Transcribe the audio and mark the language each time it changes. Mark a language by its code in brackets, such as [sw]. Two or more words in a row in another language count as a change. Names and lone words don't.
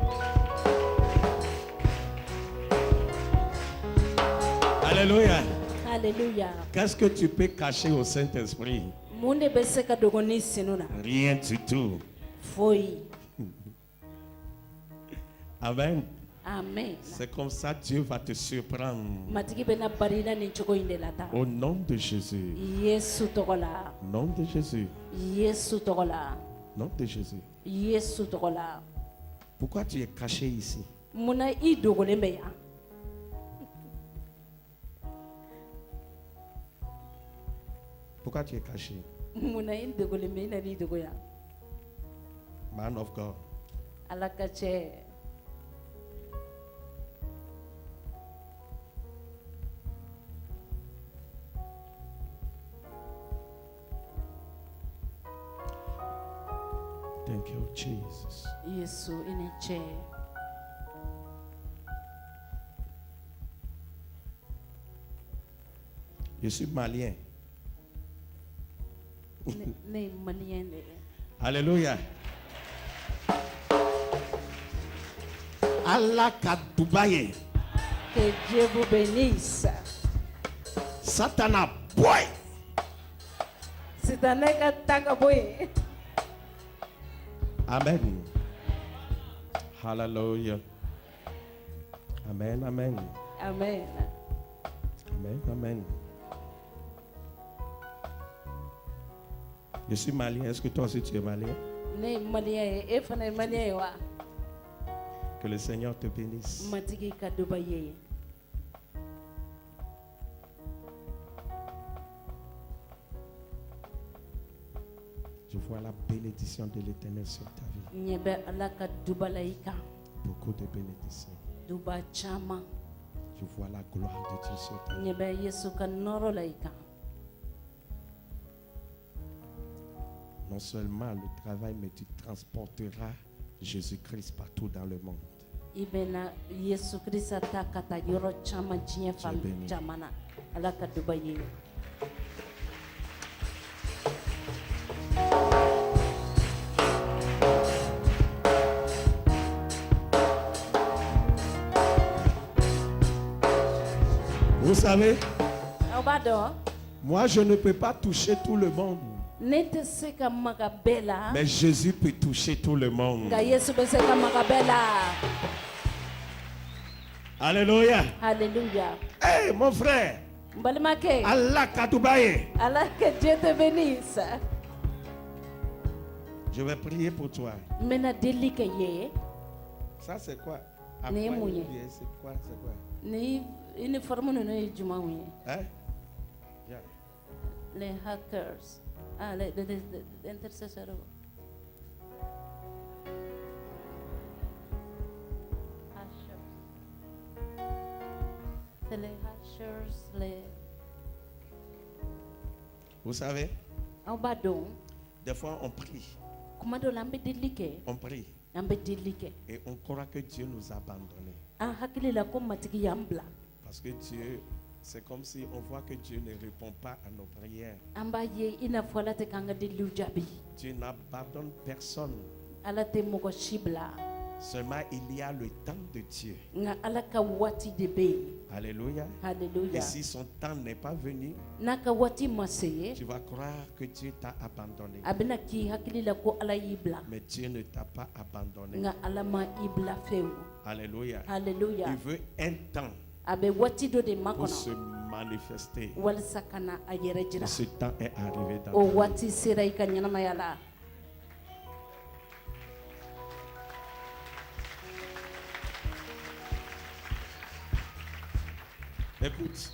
[fr] Hallelujah. Alléluia. Qu'est-ce que tu peux cacher au Saint-Esprit? [bm] Mun de bɛ se ka dogo ni sinu na? [fr] Rien du tout. [bm] Foyi. Amen. Amen. [fr] C'est comme ça Dieu va te surprendre. [bm] Matigi bɛ na bari na nin cogo in de la tan. [fr] Au nom de Jésus. [bm] Yesu tɔgɔ la. [fr] Nom de Jésus. [bm] Yesu tɔgɔ la. [fr] Nom de Jésus. [bm] Yesu tɔgɔ la. [fr] Pourquoi tu es caché ici? [bm] Munna i dogolen bɛ yan? [fr] Pourquoi tu es caché? [bm] Munna i dogolen bɛ i na n'i dogo yan? [en] Man of God. [bm] Ala ka cɛ. [en] Thank you, Jesus. [bm] Yesu i ni cɛ. [fr] Je suis malien. [bm] Ne ye maliyɛn de ye. Alléluia. Allah ka Dubaï. [fr] Que Dieu vous bénisse. [bm] Satana boy. Sitanɛ ka taa ka bɔ yen. Amen. Hallelujah. Amen, amen. Amen. [fr] Amen, amen. Je suis malien. Est-ce que toi aussi tu es malien? [bm] Ne ye maliyɛn ye. E fana ye maliyɛn ye wa? [fr] Que le Seigneur te bénisse. [bm] Matigi ka duba i ye. [fr] Je vois la bénédiction de l'Éternel sur ta vie. [bm] Ɲɛ bɛ Ala ka duba la i kan. [fr] Beaucoup de bénédictions. [bm] Duba caman. [fr] Je vois la gloire de Dieu sur ta vie. [bm] Ɲɛ bɛ Yesu ka nɔrɔ la i kan. [fr] Non seulement le travail, mais tu transporteras Jésus-Christ partout dans le monde. [bm] I bɛna Yesu Kirisa ta ka taa yɔrɔ caman diɲɛ fan béni. caman na. Ala ka duba i ye. [fr] Vous savez, [bm] Aw b'a dɔn? [fr] moi je ne peux pas toucher tout le monde. [bm] Ne tɛ se ka maga bɛɛ la. [fr] Mais Jésus peut toucher tout le monde. [bm] Nka Yesu bɛ se ka maga bɛɛ la. [fr] Alléluia. [bm] Alléluia. [fr] Hey, mon frère, [bm] N balimakɛ. Allah Kadoubaye. [fr] Ala que Dieu te bénisse. Je vais prier pour toi. [bm] N bɛna deli kɛ i ye. [fr] Ça c'est quoi? [bm] Ni [fr] Après, [bm] mun ye? [fr] bien, c'est quoi? C'est quoi? [bm] Ni uniforme ninnu ye jumanw ye? [fr] Hein? Viens. Les hackers. Ah, les intercesseurs. Hashers. C'est les hashers, les... Vous savez, [bm] Aw b'a dɔn, [fr] des fois on prie, [bm] kuma dɔ la an bɛ deli kɛ, [fr] on prie [bm] an bɛ deli kɛ. [fr] et on croit que Dieu nous a abandonnés. [bm] An hakili la ko matigi y'an bila. [fr] Parce que Dieu, c'est comme si on voit que Dieu ne répond pas à nos prières. [bm] An b'a ye i n'a fɔ Ala tɛ k'an ka deliw jaabi. [fr] Dieu n'abandonne personne. [bm] Ala tɛ mɔgɔ si bila. [fr] Seulement il y a le temps de Dieu. [bm] Nka Ala ka waati de bɛ yen. [fr] Alléluia. [bm] Alléluia. [fr] Et si son temps n'est pas venu, [bm] N'a ka waati ma se ye, [fr] tu vas croire que Dieu t'a abandonné. [bm] a bɛna k'i hakili la ko Ala y'i bila. [fr] Mais Dieu ne t'a pas abandonné. [bm] Nka Ala ma i bila fewu. [fr] Alléluia. [bm] Alléluia. [fr] Il veut un temps [bm] A bɛ waati dɔ de [fr] pour se [bm] makɔnɔ [fr] manifester. [bm] walasa ka na a yɛrɛ jira. [fr] Et ce temps est arrivé dans [bm] O [fr] ta vie. [bm] waati sera i ka ɲɛnamaya la. [fr] Écoute,